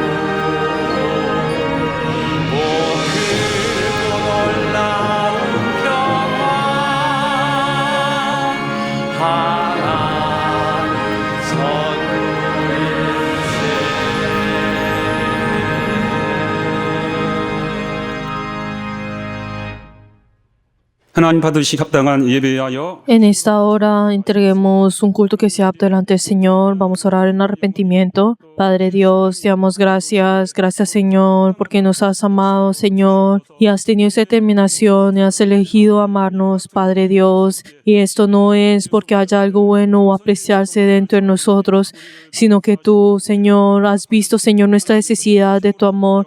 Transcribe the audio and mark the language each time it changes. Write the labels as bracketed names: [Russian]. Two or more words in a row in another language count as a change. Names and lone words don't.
[Korean] 오 크고 놀라운 평화 하나님 선물일세. 하나님 받으시 합당한 예배하여 [Spanish] En esta hora entreguemos un culto que sea apto delante del Señor. Vamos a orar en arrepentimiento. Padre Dios, te damos gracias. Gracias, Señor, porque nos has amado, Señor, y has tenido esa determinación y has elegido amarnos, Padre Dios. Y esto no es porque haya algo bueno o apreciarse dentro de nosotros, sino que tú, Señor, has visto, Señor, nuestra necesidad de tu amor.